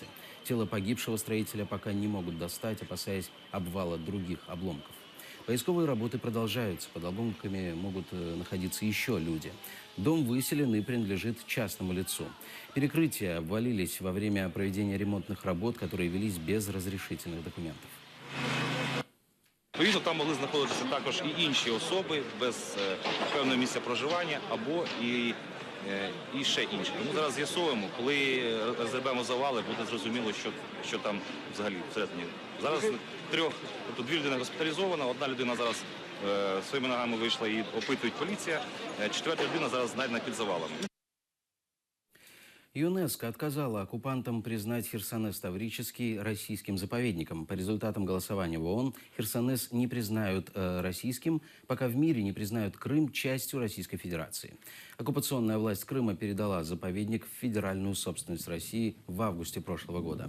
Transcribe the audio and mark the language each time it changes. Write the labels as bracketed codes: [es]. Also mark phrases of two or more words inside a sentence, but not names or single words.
[ru] Тело погибшего строителя пока не могут достать, опасаясь обвала других обломков. Поисковые работы продолжаются. Под обломками могут находиться еще люди. Дом выселен и принадлежит частному лицу. Перекрытия обвалились во время проведения ремонтных работ, которые велись без разрешительных документов. [uk] Відповідно, там могли знаходитися також і інші особи без певного місця проживання або і ще інші. Тому зараз з'ясовуємо, коли розгребемо завали, буде зрозуміло, що там взагалі всередині. Зараз 2 людини госпіталізовано, 1 людина зараз своїми ногами вийшла і опитують поліція, 4 людина зараз знайдена під завалами. [ru] ЮНЕСКО отказала оккупантам признать Херсонес Таврический российским заповедником. По результатам голосования в ООН Херсонес не признают российским, пока в мире не признают Крым частью Российской Федерации. Оккупационная власть Крыма передала заповедник в федеральную собственность России в августе прошлого года.